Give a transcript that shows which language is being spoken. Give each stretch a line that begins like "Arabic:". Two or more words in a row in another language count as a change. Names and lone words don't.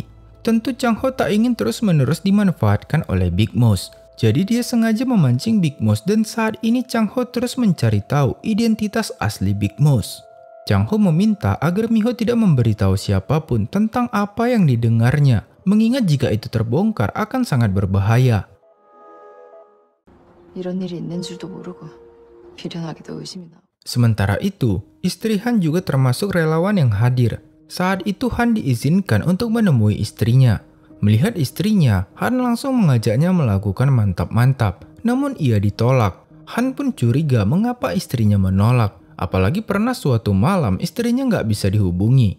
Indonesian: Tentu Chang-ho tak ingin terus-menerus dimanfaatkan oleh Big Mouse, jadi dia sengaja memancing Big Mouse dan saat ini Chang-ho terus mencari tahu identitas asli Big Mouse. Chang-ho meminta agar Miho tidak memberitahu siapapun tentang apa yang didengarnya, mengingat jika itu terbongkar akan sangat berbahaya.
Korean: 이런 일이 있는 줄도 모르고 비련하게도 의심이 나오고.
Indonesian: Sementara itu, istri Han juga termasuk relawan yang hadir. Saat itu Han diizinkan untuk menemui istrinya. Melihat istrinya, Han langsung mengajaknya melakukan mantap-mantap, namun ia ditolak. Han pun curiga mengapa istrinya menolak. Apalagi pernah suatu malam istrinya nggak bisa dihubungi.